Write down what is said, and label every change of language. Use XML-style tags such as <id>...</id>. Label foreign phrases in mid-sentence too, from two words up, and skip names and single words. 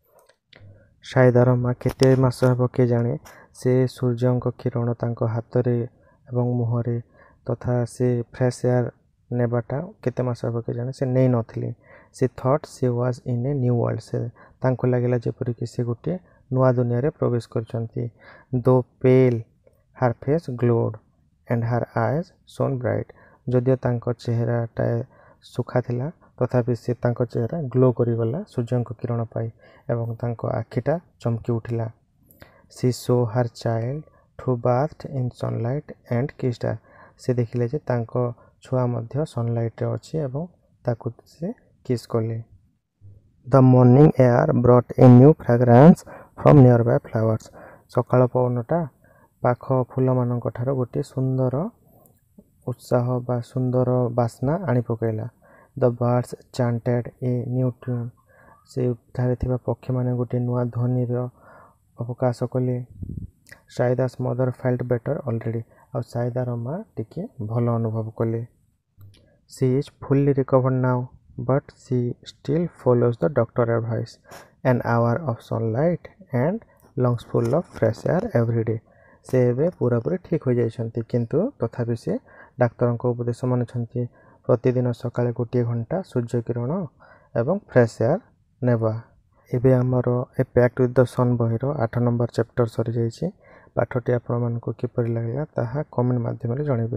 <or>ସାଇଦାର ମା କେତେ ମାସ ହେବ କିଏ ଜାଣେ ସେ ସୂର୍ଯ୍ୟଙ୍କ କିରଣ ତାଙ୍କ ହାତରେ ଏବଂ ମୁହଁରେ ତଥା ସେ</or> <en>fresh air</en> <or>ନେବାଟା କେତେ ମାସ ହେବ କିଏ ଜାଣେ ସେ ନେଇ ନଥିଲେ।</or> <en>She thought she was in a new world.</en> <or>ସେ ତାଙ୍କୁ ଲାଗିଲା ଯେପରିକି ସେ ଗୋଟିଏ ନୂଆ ଦୁନିଆରେ ପ୍ରବେଶ କରିଛନ୍ତି।</or> <en>Though pale her face glowed and her eyes shone bright.</en> <or>ଯଦିଓ ତାଙ୍କ ଚେହେରାଟା ସୁଖା ଥିଲା ତଥାପି ସେ ତାଙ୍କ ଚେହେରା ଗ୍ଲୋ କରିଗଲା ସୂର୍ଯ୍ୟଙ୍କ କିରଣ ପାଇ ଏବଂ ତାଙ୍କ ଆଖିଟା ଚମକି ଉଠିଲା।</or> <en>She saw her child who bathed in sunlight and kissed her।</en> <or>ସେ ଦେଖିଲେ ଯେ ତାଙ୍କ ଛୁଆ ମଧ୍ୟ ସନଲାଇଟ୍ରେ ଅଛି ଏବଂ ତାକୁ ସେ କିସ୍ କଲେ।</or> <en>The morning air brought a new fragrance from nearby flowers।</en> <or>ସକାଳ ପବନଟା ପାଖ ଫୁଲମାନଙ୍କ ଠାରୁ ଗୋଟିଏ ସୁନ୍ଦର ଉତ୍ସାହ ବା ସୁନ୍ଦର ବାସ୍ନା ଆଣି ପକାଇଲା।</or> <en>The birds chanted a new tune।</en> <or>ସେଠାରେ ଥିବା ପକ୍ଷୀମାନେ ଗୋଟିଏ ନୂଆ ଧ୍ୱନିର ଅବକାଶ କଲେ।</or> <en>ସାଇଦା's mother felt better already।</en> <or>ଆଉ ସାଇଦାର ମା ଟିକେ ଭଲ ଅନୁଭବ କଲେ।</or> <en>She is fully recovered now, but she still follows the doctor advice, an hour of sunlight and lungs full of fresh air every day।</en> <or>ସେ ଏବେ ପୁରାପୁରି ଠିକ୍ ହୋଇଯାଇଛନ୍ତି, କିନ୍ତୁ ତଥାପି ସେ ଡାକ୍ତରଙ୍କ ଉପଦେଶ ମାନୁଛନ୍ତି, ପ୍ରତିଦିନ ସକାଳେ ଗୋଟିଏ ଘଣ୍ଟା ସୂର୍ଯ୍ୟକିରଣ ଏବଂ</or> <en>fresh air</en> <or>ନେବା। ଏବେ ଆମର ଏ ପ୍ୟାକ୍ଟ ୱିଥ୍ ଦ ସନ୍ ବହିର 8 ନମ୍ବର ଚାପ୍ଟର ସରିଯାଇଛି। ପାଠଟି ଆପଣମାନଙ୍କୁ କିପରି ଲାଗିଲା ତାହା କମେଣ୍ଟ ମାଧ୍ୟମରେ ଜଣାଇବେ।</or>